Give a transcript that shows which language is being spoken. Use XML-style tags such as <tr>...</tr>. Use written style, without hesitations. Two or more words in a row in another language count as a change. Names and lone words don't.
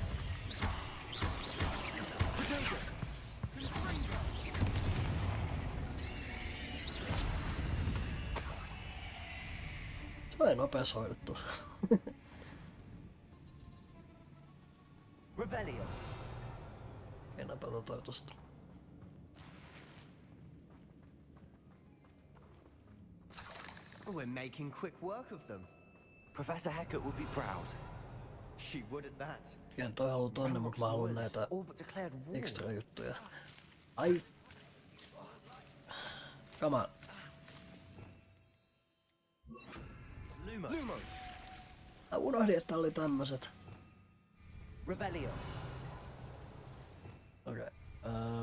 <fi>Vai nopeas hoidettu. Revelio. Enäpä toi tosta.</fi> <en>We're making quick work of them. Professor Hecat would be proud. She would at that.</en> <fi>Ken toi haluu tonne, mut mä haluun näitä</fi> <en>All but declared war.</en> <fi>extra juttuja. Ai.</fi> <en>Come on.</en> <fi>Lumos. Mä unohdin, että oli tämmöset. Revelio. Okei.</fi>